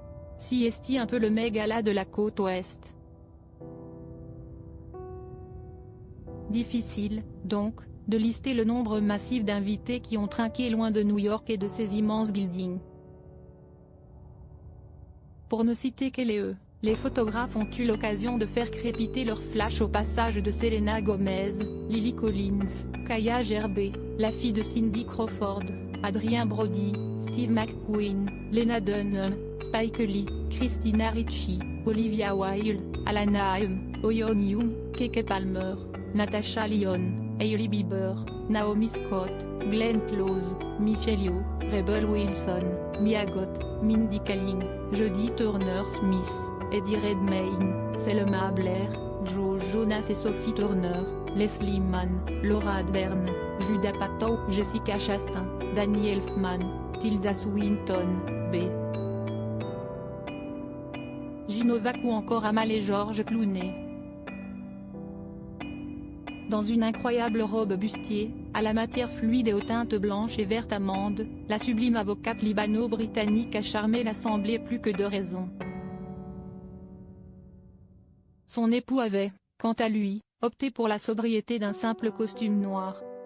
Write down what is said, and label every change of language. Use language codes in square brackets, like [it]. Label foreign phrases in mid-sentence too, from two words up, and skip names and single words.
[fr] Si est un peu le Met Gala de la côte ouest. Difficile, donc, de lister le nombre massif d'invités qui ont trinqué loin de New York et de ses immenses buildings. Pour ne citer qu'eux, les photographes ont eu l'occasion de faire crépiter leur flash au passage de Selena Gomez, Lily Collins, Kaya Gervais, la fille de Cindy Crawford, Adrien Brody, Steve McQueen, Lena Dunham, Spike Lee, Christina Ricci, Olivia Wilde, Alana Haim, Oyeon Young, Keke Palmer, Natasha Lyonne, Hailey Bieber, Naomi Scott, Glenn Close, Michelle Yeoh, Rebel Wilson, Mia Goth, Mindy Kaling, Jodie Turner-Smith, Eddie Redmayne, Selma Blair, Joe Jonas et Sophie Turner, Leslie Mann, Laura Dern, Judah Apatow, Jessica Chastain, Danny Elfman, Tilda Swinton, B. J Novak ou encore Amal et George Clooney. Dans une incroyable robe bustier, à la matière fluide et aux teintes blanches et vertes amandes, la sublime avocate libano-britannique a charmé l'assemblée plus que de raison. Son époux avait, quant à lui, opté pour la sobriété d'un simple costume noir.